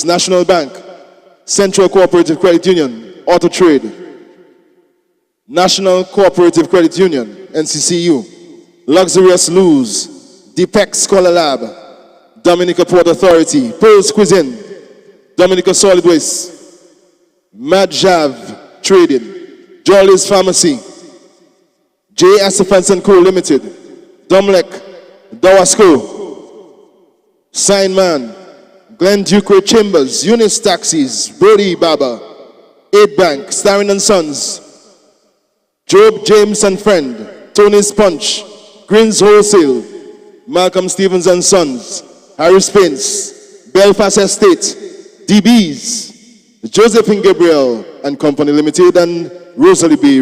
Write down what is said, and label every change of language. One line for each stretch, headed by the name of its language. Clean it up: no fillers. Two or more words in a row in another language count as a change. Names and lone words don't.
English: National Bank, Central Cooperative Credit Union, Auto Trade, National Cooperative Credit Union, NCCU, Luxurious Luz, Deepex Scholar Lab, Dominica Port Authority, Pearl's Cuisine, Dominica Solid Waste, Madjav Trading, Jolly's Pharmacy, J. Asafans & Co. Limited, Domlec, Dawasco, Signman, Glen Duque Chambers, Eunice Taxis, Brody Baba, 8 Bank, Starring & Sons, Job James and Friend, Tony's Punch, Green's Wholesale, Malcolm Stevens & Sons, Harris Paints, Belfast Estate, DB's, Josephine Gabriel and Company Limited, and Rosalie B.